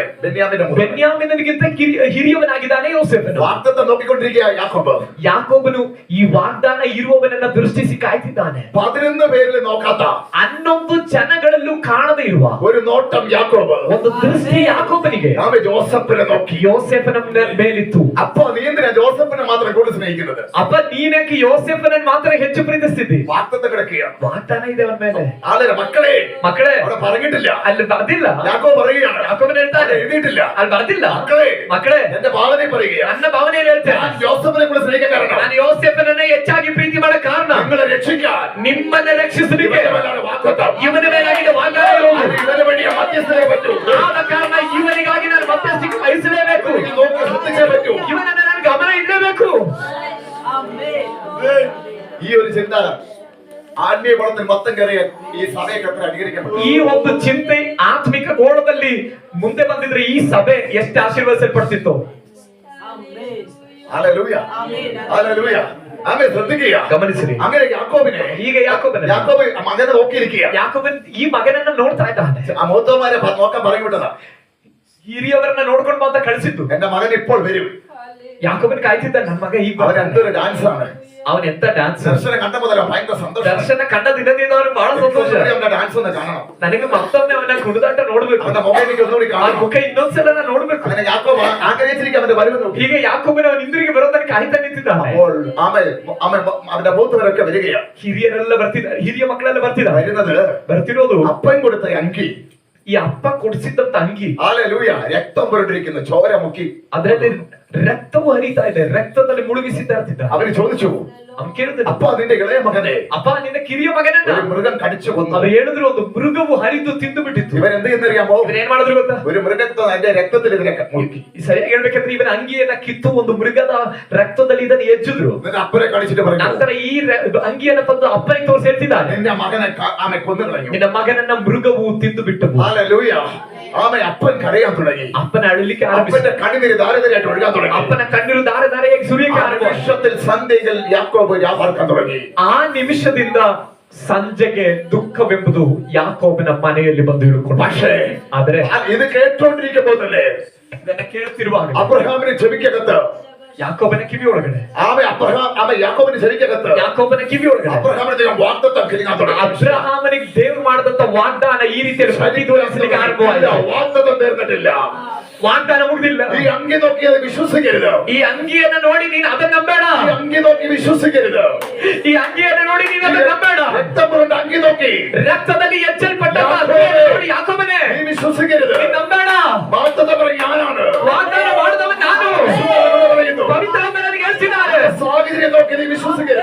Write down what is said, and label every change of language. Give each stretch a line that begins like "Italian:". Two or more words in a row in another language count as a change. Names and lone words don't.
Malayalam: ബെന്യാമിന്റെ മൂത്തവൻ.
Kannada: ಬೆನ್ಯಾಮಿನನಿಗಿಂತ ಹಿರಿಯವನಾಗಿದ್ದಾನೆ ಯೋಸೇಫನು.
Malayalam: വാഗ്ദത്തം നോക്കിക്കൊണ്ടിരിക്കുക യാക്കോബ്.
Kannada: ಯಾಕೋಬನು ಈ ವಾಗ್ದಾನ ಇರುವವನನ್ನ ದೃಷ್ಟಿಸಿ ಕಾಯ್ತಿದ್ದಾನೆ.
Malayalam: 11 പേരിൽ നോക്കാത്ത
Kannada: 11 ಜನಗಳಲ್ಲೂ ಕಾಣದೇ ಇರುವ
Malayalam: ഒരു നോട്ടം യാക്കോബ്.
Kannada: ಒಂದು ದೃಷ್ಟಿ ಯಾಕೋಬನಿಗೆ
Malayalam: അവൻ ജോസഫിനെ നോക്കി.
Kannada: ಯೋಸೇಫನ ಮೇಲಿತ್ತು.
Malayalam: അപ്പൊ നീ എന്തിനാ ജോസഫിനെ മാത്രം കൂടുതൽ സ്നേഹിക്കുന്നത്?
Kannada: ಅಪ್ಪ ನೀನೇಕೆ ಯೋಸೇಫನನ್ನು ಮಾತ್ರ ಹೆಚ್ಚು ಪ್ರೀತಿಸ್ತಿದ್ದಿ?
Malayalam: വാഗ്ദത്തം കിടക്കുകയാണ്.
Kannada: ವಾಗ್ದಾನ ಇದೆ ಅವನ ಮೇಲೆ.
Malayalam: ആളെ മക്കളെ
Kannada: ಮಕ್ಕಳೇ,
Malayalam: അവിടെ പറഞ്ഞിട്ടില്ല.
Kannada: ಅಲ್ಲಿ ಬರ್ದಿಲ್ಲ.
Malayalam: യാക്കോബ് പറയുകയാണ്.
Kannada: ಯಾಕೋಬನ ಹೇಳ್ತಾನೆ,
Malayalam: എഴുതിയിട്ടില്ല.
Kannada: ಅಲ್ಲಿ ಬರ್ದಿಲ್ಲ.
Malayalam: മക്കളെ
Kannada: ಮಕ್ಕಳೇ,
Malayalam: എന്റെ ഭാവനെ പറയുകയാണ്.
Kannada: ನನ್ನ ಭಾವನೆಯಲ್ಲಿ ಹೇಳ್ತೇನೆ,
Malayalam: ഞാൻ ജോസഫിനെ കൂടെ സ്നേഹിക്കാൻ കാരണം
Kannada: ನಾನು ಯೋಸೇಫನನ್ನ ಹೆಚ್ಚಾಗಿ ಪ್ರೀತಿ ಮಾಡೋ ಕಾರಣ
Malayalam: നിങ്ങളെ രക്ഷിക്കാൻ,
Kannada: ನಿಮ್ಮನ್ನ ರಕ್ಷಿಸಲಿಕ್ಕೆ
Malayalam: ഇവന്റെ മേലാണ് വാഗ്ദത്തം.
Kannada: ಇವನ ಮೇಲಾಗಿದೆ ವಾಗ್ದಾನ ಇರೋದು.
Malayalam: ഇവന് വേണ്ടി മധ്യസ്ഥനെ പറ്റൂ.
Kannada: ಆದ ಕಾರಣ ಇವನಿಗಾಗಿ ನಾನು ಮಧ್ಯಸ್ಥಿಕೆ ವಹಿಸಲೇಬೇಕು.
Malayalam: എനിക്ക് നോക്കി ശ്രദ്ധിച്ചേ പറ്റൂ.
Kannada: ಇವನನ್ನ ನಾನು ಗಮನ ಇಡಲೇಬೇಕು.
Malayalam: ഈ ഒരു ചിന്ത ആത്മീയ കുളത്തിൽ മൊത്തം കയറിയ ഈ സഭയൊക്കെ അനുകരിക്കപ്പെട്ടു.
Kannada: ಈ ಒಂದು ಚಿಂತೆ ಆತ್ಮಿಕ ಗೋಳದಲ್ಲಿ ಮುಂದೆ ಬಂದಿದ್ರೆ ಈ ಸಭೆ ಎಷ್ಟು ಆಶೀರ್ವದಿಸಲ್ಪಡ್ತಿತ್ತು.
Malayalam: ഹല്ലേലൂയ, ഹല്ലേലൂയ. ആമേൻ. ശ്രദ്ധിക്കുക,
Kannada: ಗಮನಿಸಿರಿ.
Malayalam: അങ്ങനെ യാക്കോബിനെ,
Kannada: ಈಗ ಯಾಕೋಬನ
Malayalam: യാക്കോബ് മകനെ നോക്കിയിരിക്കുക.
Kannada: ಯಾಕೋಬನ್ ಈ ಮಗನನ್ನ ನೋಡ್ತಾ ಇದ್ದಾನೆ.
Malayalam: ആ മൂത്തവന്മാരെ നോക്കാൻ പറഞ്ഞു വിട്ടതാ.
Kannada: ಹಿರಿಯವರನ್ನ ನೋಡ್ಕೊಂಡು ಅಂತ ಕಳಿಸಿದ್ದು.
Malayalam: എന്റെ മകൻ ഇപ്പോൾ വരും.
Kannada: ಯಾಕೋಬನ್ ಕಾಯ್ತಿದ್ದ, ನನ್ನ ಮಗ ಈಗ
Malayalam: അവൻ എന്തൊരു ഡാൻസ് ആണ്.
Kannada: ಅವನ್ ಎಂತ ಡ್ಯಾನ್ಸ್.
Malayalam: ദർശനം കണ്ട മുതല ഭയങ്കര സന്തോഷം.
Kannada: ದರ್ಶನ ಕಂಡ ದಿನದಿಂದ ಅವನು ಬಹಳ ಸಂತೋಷ.
Malayalam: അവന്റെ ഡാൻസ് ഒന്ന് കാണണം.
Kannada: ನನಗೆ ಮತ್ತೊಮ್ಮೆ ಅವನ ಕುಣಿದಾಟ ನೋಡ್ಬೇಕು.
Malayalam: അവന്റെ മുഖം എനിക്ക് ഒന്നുകൂടി
Kannada: ಆ
Malayalam: കാണണം.
Kannada: ಮುಖ ಇನ್ನೊಂದ್ಸಲ ನಾನು ನೋಡ್ಬೇಕು.
Malayalam: അങ്ങനെ യാക്കോബ് ആഗ്രഹിച്ചിരിക്കും അവന്റെ വരവ്.
Kannada: ಹೀಗೆ ಯಾಕೋಬನ ಅವನ ಹಿಂದಿರುಗಿ ಬರೋದಕ್ಕೆ ಕಾಯ್ತಾ ನಿಂತಿದ್ದಾನೆ.
Malayalam: അപ്പോൾ അവന്റെ മൂത്തവരൊക്കെ വരികയാണ്.
Kannada: ಹಿರಿಯರೆಲ್ಲ ಬರ್ತಿದ್ದಾರೆ, ಹಿರಿಯ ಮಕ್ಕಳೆಲ್ಲ ಬರ್ತಿದ್ದಾರೆ.
Malayalam: വരുന്നത്
Kannada: ಬರ್ತಿರೋದು
Malayalam: അപ്പൻ കൊടുത്ത അങ്കി.
Kannada: ಈ ಅಪ್ಪ ಕೊಡಿಸಿದ್ದಂತ ಅಂಗಿ
Malayalam: ഹല്ലേലൂയ രക്തം പുരണ്ടിരിക്കുന്നു, ചോര മുക്കി.
Kannada: ಅದರಲ್ಲಿ ರಕ್ತವು ಹರಿತಾ ಇದೆ, ರಕ್ತದಲ್ಲಿ ಮುಳುಗಿಸಿದ್ದ ಇರ್ತಿದ್ದ.
Malayalam: അവര് ചോദിച്ചു,
Kannada: ಅವ್ನು ಕೇಳಿದ,
Malayalam: അപ്പ നിന്റെ ഇളയ മകനെ
Kannada: ಅಪ್ಪ ನಿನ್ನ ಕಿರಿಯ ಮಗನನ್ನ
Malayalam: ഒരു മൃഗം കടിച്ചു കൊന്നു.
Kannada: ಅವ್ರು ಹೇಳಿದ್ರು, ಒಂದು ಮೃಗವು ಹರಿದು ತಿಂದು ಬಿಟ್ಟಿತ್ತು.
Malayalam: ഇവരെന്ത് ചെയ്യുന്നറിയാമോ?
Kannada: ಇವ್ರೇನ್ ಮಾಡಿದ್ರು ಗೊತ್ತಾ?
Malayalam: ഒരു മൃഗത്തെ അതിന്റെ രക്തത്തിൽ ഇതിനെ മുക്കി.
Kannada: ಸರಿಯಾಗಿ ಹೇಳ್ಬೇಕಂದ್ರೆ ಇವನ ಅಂಗಿಯನ್ನ ಕಿತ್ತು ಒಂದು ಮೃಗದ ರಕ್ತದಲ್ಲಿ ಇದನ್ನು ಎಜ್ಜಿದ್ರು.
Malayalam: എന്നിട്ട് അപ്പനെ കടിച്ചിട്ട് പറഞ്ഞു,
Kannada: ನಂತರ ಈ ಅಂಗಿಯನ್ನ ತಂದು ಅಪ್ಪನಿಗೆ ತೋರಿಸಿ ಹೇಳ್ತಿದ್ದಾನೆ,
Malayalam: നിന്റെ മകനെ ആമെ കൊന്നു കളഞ്ഞു.
Kannada: ನಿನ್ನ ಮಗನನ್ನ ಮೃಗವು ತಿಂದು ಬಿಟ್ಟು.
Malayalam: ഹല്ലേലൂയ. ആമെ അപ്പൻ കരയാൻ തുടങ്ങി.
Kannada: ಅಪ್ಪನ ಅಳಲಿಕ್ಕೆ ಆರಂಭಿಸಿದ.
Malayalam: അപ്പന്റെ കണ്ണുനീര് ധാരധാരയായിട്ട് ഒഴുകാൻ തുടങ്ങി.
Kannada: ಅಪ್ಪನ ಕಣ್ಣೀರು ಧಾರೆ ಧಾರೆಯಾಗಿ ಸುರಿಯಕ್ಕೆ ಆರಂಭಿಸಿದ.
Malayalam: നിമിഷത്തിൽ സന്ധ്യയിൽ യാക്കോബ് വ്യാപാർക്കാൻ തുടങ്ങി.
Kannada: ಆ ನಿಮಿಷದಿಂದ ಸಂಜೆಗೆ ದುಃಖವೆಂಬುದು ಯಾಕೋಬನ ಮನೆಯಲ್ಲಿ ಬಂದು ಇಳುಕೊಂಡು.
Malayalam: പക്ഷേ
Kannada: ಆದ್ರೆ
Malayalam: ഇത് കേട്ടോണ്ടിരിക്കുമ്പോൾ തന്നെ
Kannada: ಇದನ್ನ ಕೇಳುತ್ತಿರುವಾಗ
Malayalam: അബ്രഹാമിന് ചെവിക്കകത്ത്,
Kannada: ಯಾಕೋಬನ ಕಿವಿ ಒಳಗಡೆ,
Malayalam: യാക്കോബിന് ചെവിക്കകത്ത്
Kannada: ಯಾಕೋಬನ ಕಿವಿ ಒಳಗಡೆ
Malayalam: അബ്രഹാമിന് ദൈവം വാഗ്ദത്തം കിരിങ്ങാൻ തുടങ്ങി.
Kannada: ಅಬ್ರಹಾಮನಿಗೆ ದೇವರು ಮಾಡಿದಂತ ವಾಗ್ದಾನ ಈ ರೀತಿಯಲ್ಲಿ ಪ್ರತಿಧ್ವನಿಸಲಿಕ್ಕೆ ಆರಂಭವಾಯಿತು.
Malayalam: വാഗ്ദത്തം തീർന്നിട്ടില്ല.
Kannada: ವಾಗ್ದಾನ ಮುಗಿದಿಲ್ಲ.
Malayalam: ഈ അങ്കി നോക്കി അത് വിശ്വസിക്കരുത്.
Kannada: ಈ ಅಂಗಿಯನ್ನ ನೋಡಿ ನೀನು ಅದನ್ನ ನಂಬೇಡ.
Malayalam: ഈ അങ്കി നോക്കി വിശ്വസിക്കരുത്.
Kannada: ಈ ಅಂಗಿಯನ್ನ ನೋಡಿ ನೀನು ಅದನ್ನ ನಂಬೇಡ.
Malayalam: രക്തം പുരണ്ട അങ്കി നോക്കി
Kannada: ರಕ್ತದಲ್ಲಿ ಎಚ್ಚಲ್ಪಟ್ಟ ನೋಡಿ ಯಾಕೋಬನೇ
Malayalam: നീ വിശ്വസിക്കരുത്.
Kannada: ನೀನು ನಂಬೇಡ.
Malayalam: വാഗ്ദത്തം പറഞ്ഞ ഞാനാണ്.
Kannada: ವಾಗ್ದಾನ ಮಾಡಿದವನು ನಾನು.
Malayalam: പറയുന്നു.
Kannada: ಪವಿತ್ರಾತ್ಮ ನನಗೆ ಹೇಳ್ತಿದ್ದಾರೆ.
Malayalam: സാഹചര്യം നോക്കി നീ വിശ്വസിക്കരുത്.